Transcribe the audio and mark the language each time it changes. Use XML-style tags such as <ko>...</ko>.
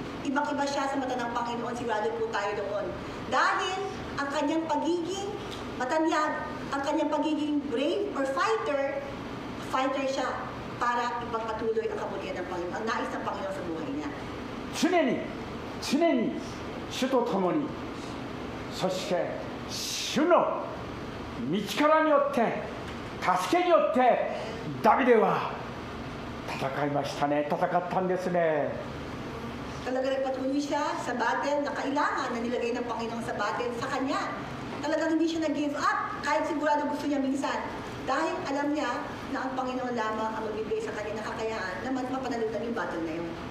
<tl>Ibang-iba siya sa mata ng Panginoon, sigurado po tayo doon. Dahil ang kanyang pagiging matanyag, ang kanyang pagiging brave or fighter siya para ipagpatuloy ang kabutihan ng Panginoon, ang nais ng Panginoon sa buhay niya.</tl> <ja>常に主と共に、そして主の道からによって助けによってダビデは戦いましたね。戦ったんですね。</ja> <tl>Talaga nagpatuloy siya sa battle na kailangan na nilagay ng Panginoon sa battle sa kanya. Talagang hindi siya nag-give up kahit sigurado gusto niya minsan. Dahil alam niya na ang Panginoon lamang ang magbibigay sa kanya ng kakayaan na mapanalunan yung battle na yun.</tl>